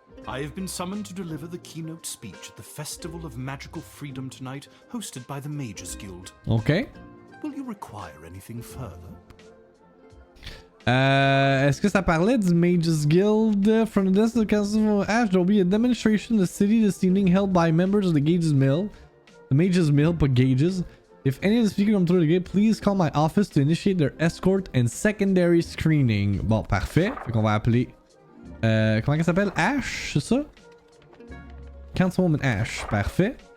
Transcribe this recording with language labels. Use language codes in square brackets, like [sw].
[en] I have been summoned to deliver the keynote speech at the Festival of Magical Freedom tonight, hosted by the Mages Guild. Ok. Will you require anything further? [fr] Est-ce que ça parlait du Mages Guild? [en] From the desk of the Council of Ash, there will be a demonstration in the city this evening held by members of the Gages Mill. The Mages Mill, [fr] pas Gages. [en] If any of the speakers come through the gate, please call my office to initiate their escort and secondary screening. [fr] Bon, parfait. Fait qu'on va appeler... comment elle s'appelle? Ash, c'est ça? Councilwoman Ash. Parfait.